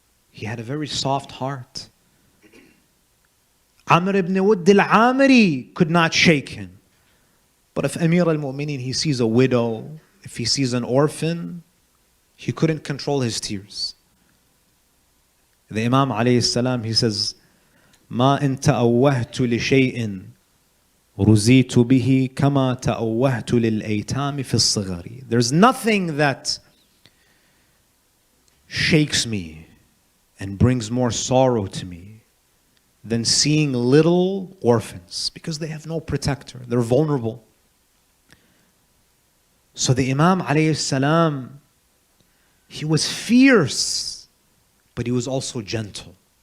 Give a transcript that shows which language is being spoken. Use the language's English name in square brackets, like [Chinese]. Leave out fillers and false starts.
[English] He had a very soft heart. Amr ibn Wudd al-Amiri could not shake him. But if Amir al-Mu'mineen, he sees a widow, if he sees an orphan, he couldn't control his tears. The Imam alayhi salam, he says, [Arabic] ما إن تأوهت لشيء رزيت به كما تأوهت للأيتام في الصغر. [English] There's nothing that shakes me and brings more sorrow to me than seeing little orphans, because they have no protector, they're vulnerable. So the Imam alayhi salam, he was fierce, but he was also gentle.